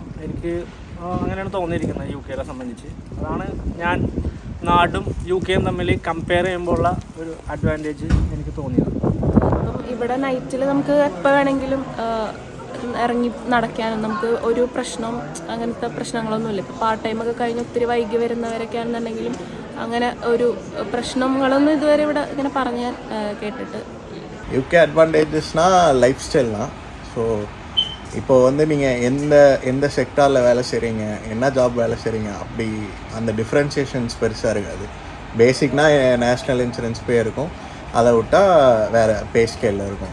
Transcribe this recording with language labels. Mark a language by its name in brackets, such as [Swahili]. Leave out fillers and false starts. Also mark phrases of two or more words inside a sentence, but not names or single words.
[Malayalam] എനിക്ക് അങ്ങനെയാണ് തോന്നിയിരിക്കുന്നത് UK സംബന്ധിച്ച്. അതാണ് ഞാൻ നാടും UK തമ്മിൽ കമ്പയർ ചെയ്യുമ്പോൾ ഉള്ള ഒരു അഡ്വാൻറ്റേജ് എനിക്ക് തോന്നിയത്. ഇവിടെ നൈറ്റിൽ നമുക്ക് എപ്പോൾ വേണമെങ്കിലും ഇറങ്ങി നടക്കാനും നമുക്ക് ഒരു പ്രശ്നം അങ്ങനത്തെ പ്രശ്നങ്ങളൊന്നുമില്ല. ഇപ്പോൾ [English] part time [Malayalam] കഴിഞ്ഞ് ഒത്തിരി വൈകി വരുന്നവരൊക്കെ ആണെന്നുണ്ടെങ്കിലും അങ്ങനെ ഒരു പ്രശ്നങ്ങളൊന്നും ഇതുവരെ ഇവിടെ ഇങ്ങനെ പറഞ്ഞ് കേട്ടിട്ട്. [Tamil] UK அட்வான்டேஜஸ்னால் [English] life style. [Tamil] ஸோ இப்போ நீங்கள் எந்த செக்டாரில் வேலை செய்கிறீங்க, என்ன ஜாப் வேலை செய்கிறீங்க, அப்படி அந்த டிஃப்ரென்சியேஷன்ஸ் பெருசாக இருக்காது. பேசிக்னா [English] national insurance pay [Tamil] இருக்கும். அதை விட்டால் வேறு [English] pay scale [Tamil] இருக்கும்.